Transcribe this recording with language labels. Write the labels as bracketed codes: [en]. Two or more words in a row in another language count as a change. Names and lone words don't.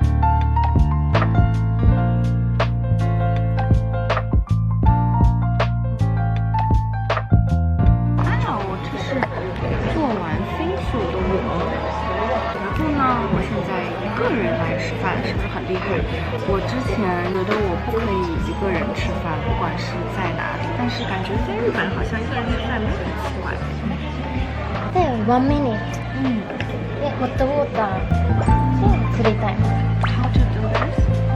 [zh] 我这是做完 facial 的我。然后呢，我现在一个人来吃饭，是不是很厉害？我之前觉得我不可以一个人吃饭，不管是在哪里，但是感觉在日本好像一个人吃饭没有很奇怪。 [ja] で、1 minute。で、ホットウォーターでフリータイム。 [en] How to do this?